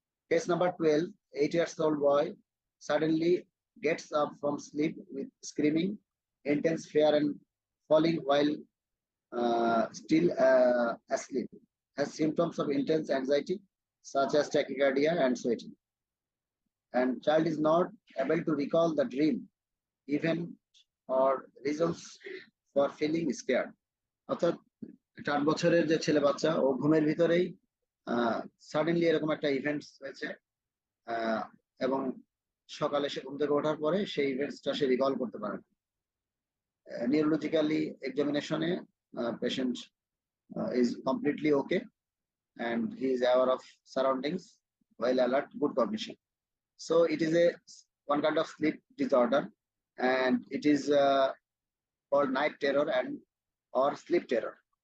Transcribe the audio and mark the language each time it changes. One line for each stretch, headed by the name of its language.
English: Case number 12, 8-year-old boy suddenly gets up from sleep with screaming, intense fear, and falling while still asleep. Has symptoms of intense anxiety such as tachycardia and sweating. And child is not able to recall the dream, even or reasons for feeling scared.
Bangla: অর্থাৎ 8 বছরের যে ছেলে বাচ্চা, ও ঘুমের ভিতরেই suddenly এরকম একটা events হয়েছে, এবং সকালে সে ঘুম থেকে ওঠার পরে সেই ইভেন্টসটা সে রিকল করতে পারে।
English: Neurologically এক্সামিনেশনে patient is completely okay, and he is aware of surroundings, well alert, good cognition. So it is one kind of sleep disorder, and it is called night terror or sleep terror.